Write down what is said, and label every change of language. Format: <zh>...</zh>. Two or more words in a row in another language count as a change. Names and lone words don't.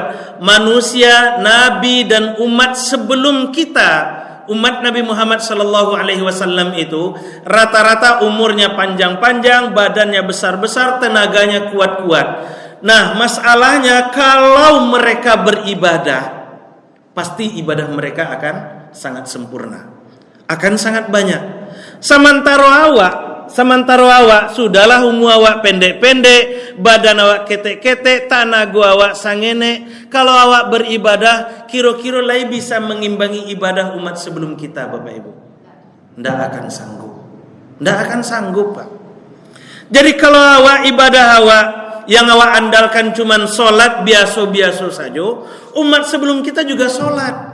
<id>Manusia, nabi dan umat sebelum kita, umat Nabi Muhammad</id> <ar>sallallahu alaihi wasallam</ar> <id>itu rata-rata umurnya panjang-panjang, badannya besar-besar, tenaganya kuat-kuat. Nah, masalahnya kalau mereka beribadah, pasti ibadah mereka akan sangat sempurna, akan sangat banyak.</id> <min>Sementara awak sudahlah umur awak pendek-pendek, badan awak ketek-ketek, tanago awak sangene.</min> <id>Kalau awak beribadah, kira-kira lain bisa mengimbangi ibadah umat sebelum kita Bapak Ibu? Tidak akan sanggup. Tidak akan sanggup Pak. Jadi kalau awak ibadah awak yang awak andalkan cuman solat biasa-biasa saja, umat sebelum kita juga solat.</id>